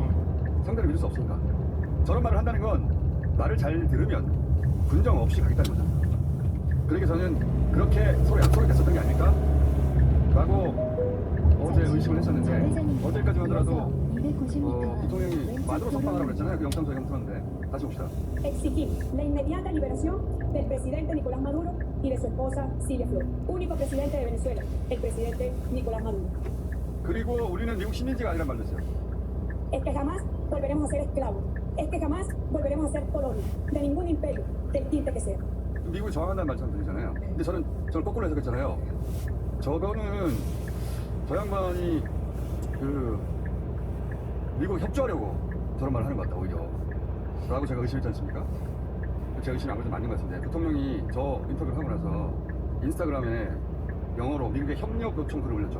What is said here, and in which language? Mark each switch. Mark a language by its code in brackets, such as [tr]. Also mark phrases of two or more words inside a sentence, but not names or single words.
[ko] 상대를 믿을 수 없으니까. 저런 말을 한다는 건 말을 잘 들으면 군정 없이 가겠다는 거죠. 그러니까 저는 그렇게 서로 약속이 됐었던 게 아닐까? 라고 어제 의심을 했었는데 어제까지 하더라도 부통령이 마두로 석방하라고 그랬잖아요. 그 영상 저희가 틀었는데 다시 봅시다. [es] Exigimos la inmediata liberación del presidente Nicolás Maduro y de su esposa Silvia Flor, único presidente de Venezuela, el presidente Nicolás Maduro. [ko] 그리고 우리는 미국 식민지가 아니란 말을 했어요. [es] Es que jamás volveremos a ser esclavos, es que jamás volveremos a ser colonia de ningún imperio, del tinte que sea. [ko] 미국이 저항한다는 말처럼 들리잖아요. 근데 저는 거꾸로 해석했잖아요. 저거는 저 양반이 그 미국 협조하려고 저런 말을 하는 것 같다 오히려 라고 제가 의심했지 않습니까? 제 의심이 아무래도 맞는 것 같은데 부통령이 저 인터뷰를 하고 나서 인스타그램에 영어로 미국의 협력 요청 글을 올렸죠.